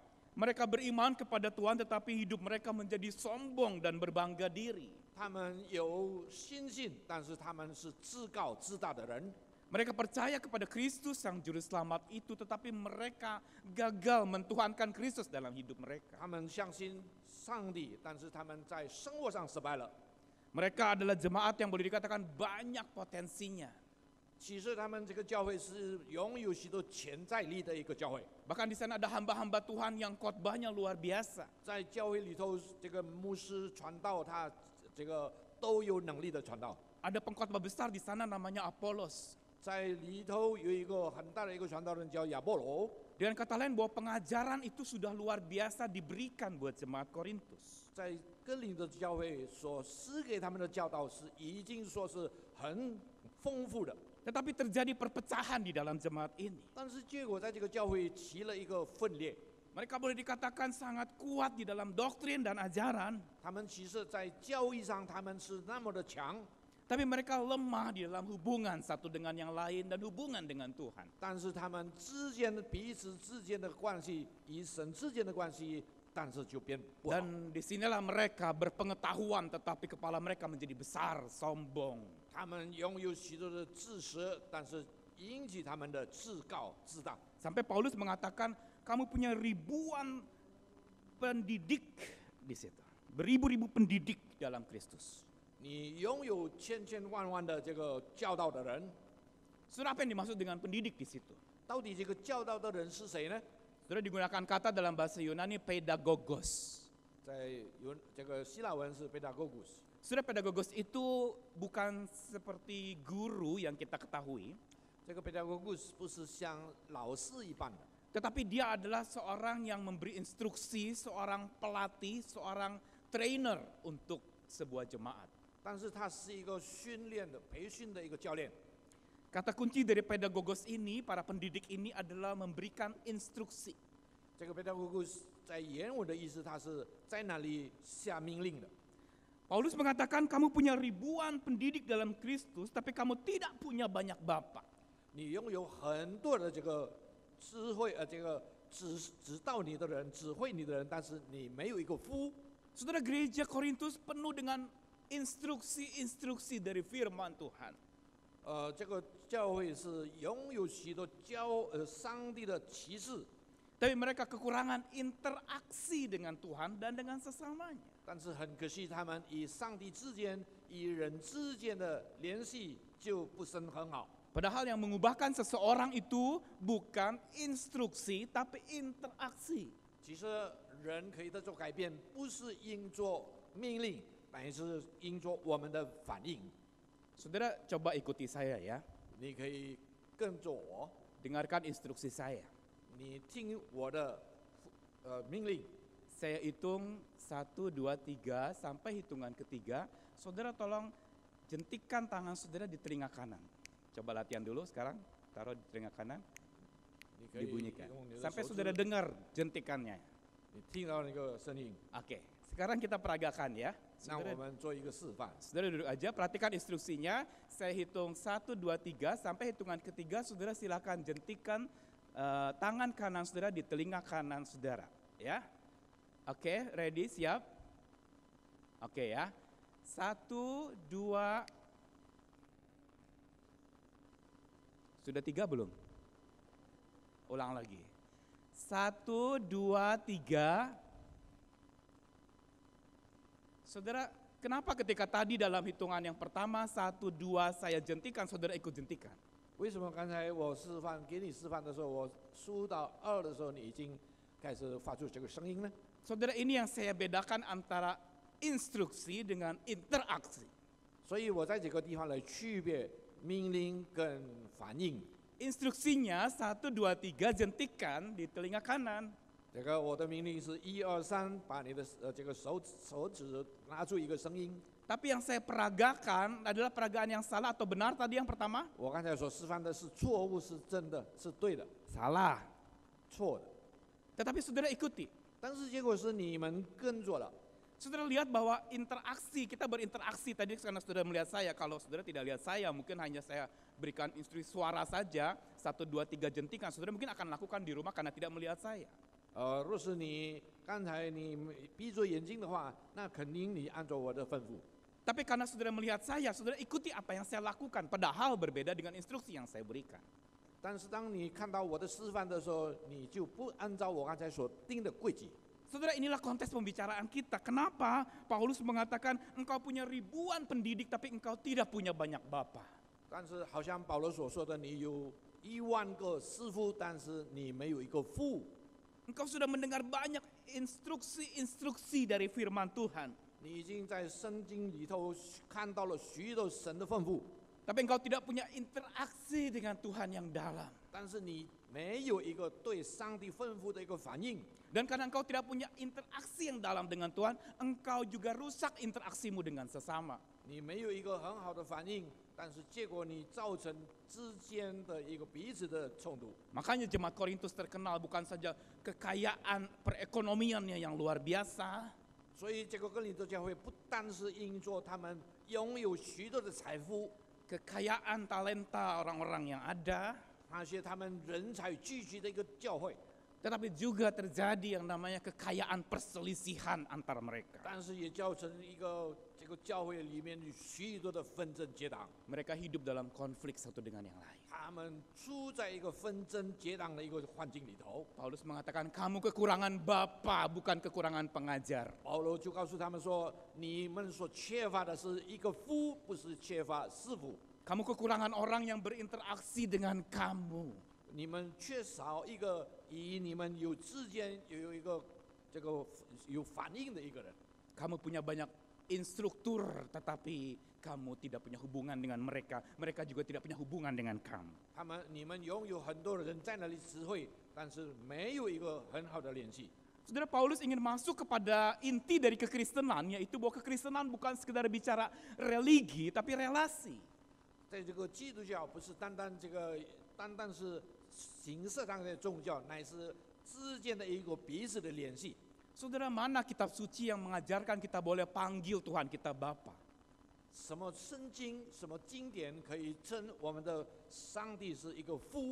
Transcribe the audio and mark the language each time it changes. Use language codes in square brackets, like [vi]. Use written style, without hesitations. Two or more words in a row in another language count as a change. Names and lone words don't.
[id] Mereka beriman kepada Tuhan tetapi hidup mereka menjadi sombong dan berbangga diri. [zh] 他们有信心，但是他们是自高自大的人。 [id] Mereka percaya kepada Kristus sang juru selamat itu tetapi mereka gagal mentuhankan Kristus dalam hidup mereka. [zh] 他们相信上帝，但是他们在生活上失败了。 [id] Mereka adalah jemaat yang boleh dikatakan banyak potensinya. [zh] 其实他们这个教会是拥有许多潜在力的一个教会。 [id] Bahkan di sana ada hamba-hamba Tuhan yang khotbahnya luar biasa. [zh] 在教会里头，这个牧师传道，他这个都有能力的传道。 [id] Ada pengkhotbah besar di sana namanya Apolos. [zh] 在里头有一个很大的一个传道人叫亚波罗。 [id] Dengan kata lain bahwa pengajaran itu sudah luar biasa diberikan buat jemaat Korintus. [zh] 在哥林多教会所施给他们的教导是已经说是很丰富的， [id] Tetapi terjadi perpecahan di dalam jemaat ini. [zh] 但是结果在这个教会起了一个分裂。 [id] Mereka boleh dikatakan sangat kuat di dalam doktrin dan ajaran. [zh] 他们其实在教义上他们是那么的强， [id] Tapi mereka lemah di dalam hubungan satu dengan yang lain dan hubungan dengan Tuhan. [zh] 但是他们之间的彼此之间的关系，与神之间的关系，但是就变不好。 [id] Dan disinilah mereka berpengetahuan tetapi kepala mereka menjadi besar, sombong. [zh] 他们拥有许多的知识，但是引起他们的自高自大。 [id] Sampai Paulus mengatakan kamu punya ribuan pendidik di situ. Beribu-ribu pendidik dalam Kristus. [zh] 你拥有千千万万的这个教导的人， [id] Saudara, apa yang dimaksud dengan pendidik di situ? [zh] 到底这个教导的人是谁呢？ [id] Saudara, digunakan kata dalam bahasa Yunani pedagogos. [zh] 在这个希腊文是 pedagogos。 [id] Saudara, pedagogos itu bukan seperti guru yang kita ketahui, [zh] 这个 pedagogos 不是像老师一般的， [id] tetapi dia adalah seorang yang memberi instruksi, seorang pelatih, seorang trainer untuk sebuah jemaat. [zh] 但是他是一个训练的、培训的一个教练。 [id] Kata kunci dari pedagogos ini, para pendidik ini adalah memberikan instruksi. [zh] 这个 pedagogos 在原文的意思，他是在那里下命令的。 [id] Paulus mengatakan kamu punya ribuan pendidik dalam Kristus, tapi kamu tidak punya banyak bapak. [zh] 你拥有很多的这个智慧，这个指导你的人、指挥你的人，但是你没有一个夫。 [id] Saudara, gereja Korintus penuh dengan instruksi-instruksi dari firman Tuhan. [zh] 这个教会是拥有许多上帝的启示， [id] Tapi mereka kekurangan interaksi dengan Tuhan dan dengan sesamanya. [zh] 但是很可惜，他们与上帝之间、与人之间的联系就不是很好。 [id] Padahal yang mengubahkan seseorang itu bukan instruksi tapi interaksi. [zh] 其实人可以得做改变，不是因做命令，但是因做我们的反应。 [id] Saudara coba ikuti saya ya. [zh] 你可以跟着我， [id] Dengarkan instruksi saya. [zh] 你听我的命令。 [id] Saya hitung 1, 2, 3 sampai hitungan ketiga. Saudara tolong jentikan tangan saudara di telinga kanan. Coba latihan dulu sekarang. Taruh di telinga kanan. [zh] 你可以 [id] Dibunyikan. [zh] 用你的 [id] Sampai [zh] 手 [id] saudara [zh] 指， [id] dengar jentikannya. [zh] 你听到那个声音。 [id] Oke, sekarang kita peragakan ya. [zh] 那我 [id] Saudara, [zh] 们做一个示范。 [id] saudara duduk aja, perhatikan instruksinya. Saya hitung 1, 2, 3 sampai hitungan ketiga. Saudara silakan jentikan tangan kanan saudara di telinga kanan saudara. Ya, oke, ready, siap? Oke ya. 1, 2. Sudah 3 belum? Ulang lagi. 1, 2, 3. Saudara, kenapa ketika tadi dalam hitungan yang pertama 1, 2 saya jentikan, saudara ikut jentikan? [zh] 为什么刚才我给你示范的时候，我数到2的时候，你已经开始发出这个声音呢？ [id] Saudara, ini yang saya bedakan antara instruksi dengan interaksi. [zh] 所以我在这个地方来区别命令跟反应。 [id] Instruksinya 1, 2, 3 jentikan di telinga kanan. [zh] 这个我的命令是1、2、3，把你的这个手指拿出一个声音。 [id] Tapi yang saya peragakan adalah peragaan yang salah atau benar tadi yang pertama? [zh] 我刚才所示范的是错误，是真的，是对的， [id] Salah. [zh] 错的。 [id] Tetapi saudara ikuti. [zh] 但是结果是你们跟着了。 [id] Saudara lihat bahwa interaksi, kita berinteraksi tadi karena saudara melihat saya. Kalau saudara tidak lihat saya, mungkin hanya saya berikan instruksi suara saja. 1, 2, 3 jentikan, saudara mungkin akan lakukan di rumah karena tidak melihat saya. [zh] 若是你刚才你闭着眼睛的话，那肯定你按照我的吩咐。 [id] Tapi karena saudara melihat saya, saudara ikuti apa yang saya lakukan. Padahal berbeda dengan instruksi yang saya berikan. [zh] 但是当你看到我的示范的时候，你就不按照我刚才所定的规矩。 [id] Saudara, inilah konteks pembicaraan kita. Kenapa Paulus mengatakan engkau punya ribuan pendidik tapi engkau tidak punya banyak bapa. [zh] 但是好像保罗所说的，你有10000个师傅，但是你没有一个父。 [id] Engkau sudah mendengar banyak instruksi-instruksi dari firman Tuhan. [zh] 你已经在圣经里头看到了许多神的吩咐， [id] Tapi engkau tidak punya interaksi dengan Tuhan yang dalam. [zh] 但是你没有一个对上帝吩咐的一个反应。 [id] Dan karena engkau tidak punya interaksi yang dalam dengan Tuhan, engkau juga rusak interaksimu dengan sesama. [zh] 你没有一个很好的反应，但是结果你造成之间的一个彼此的冲突。 [id] Makanya jemaat Korintus terkenal bukan saja kekayaan perekonomiannya yang luar biasa, [zh] 所以这个哥林多教会不单是因着他们拥有许多的财富， [id] kekayaan talenta orang-orang yang ada, [zh] 那些他们人才聚集的一个教会， [id] tetapi juga terjadi yang namanya kekayaan perselisihan antar mereka. [zh] 但是也造成一个这个教会里面许多的纷争结党， [id] Mereka hidup dalam konflik satu dengan yang lain. [zh] 他们处在一个纷争结党的一个环境里头。 [id] Paulus mengatakan kamu kekurangan bapa bukan kekurangan pengajar. [zh] 保罗就告诉他们说：“你们所缺乏的是一个父，不是缺乏师傅。 [id] Kamu kekurangan orang yang berinteraksi dengan kamu. [zh] 你们缺少一个与你们有之间有一个这个有反应的一个人。 [id] Kamu punya banyak instruktur tetapi kamu tidak punya hubungan dengan mereka. Mereka juga tidak punya hubungan dengan kamu. [zh] 你们拥有很多人在那里指挥，但是没有一个很好的联系。 [id] Saudara, Paulus ingin masuk kepada inti dari kekristenan, yaitu bahwa kekristenan bukan sekedar bicara religi tapi relasi. [zh] 在这个基督教不是单单是形式上的宗教，乃是之间的一个彼此的联系。 [id] Saudara, mana kitab suci yang mengajarkan kita boleh panggil Tuhan kita Bapa? [zh] 什么圣经、什么经典可以称我们的上帝是一个父？